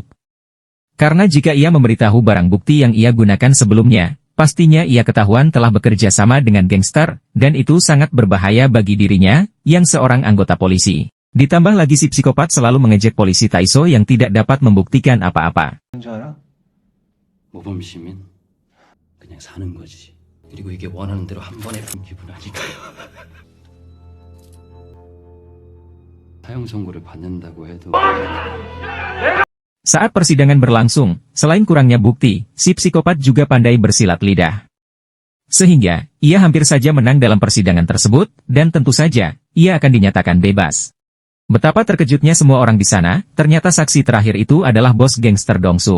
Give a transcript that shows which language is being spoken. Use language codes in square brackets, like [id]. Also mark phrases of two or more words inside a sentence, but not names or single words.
[id] Karena jika ia memberitahu barang bukti yang ia gunakan sebelumnya, pastinya ia ketahuan telah bekerja sama dengan gangster, dan itu sangat berbahaya bagi dirinya, yang seorang anggota polisi. Ditambah lagi si psikopat selalu mengejek polisi Taiso yang tidak dapat membuktikan apa-apa. [ko] 모범 시민 그냥 사는 거지. 그리고 이게 원하는 대로 한 번에 기분 아닐까요? 사형 선고를 받는다고 해도 [id] Saat persidangan berlangsung, selain kurangnya bukti, si psikopat juga pandai bersilat lidah. Sehingga, ia hampir saja menang dalam persidangan tersebut, dan tentu saja, ia akan dinyatakan bebas. Betapa terkejutnya semua orang di sana, ternyata saksi terakhir itu adalah bos gangster Dongsu.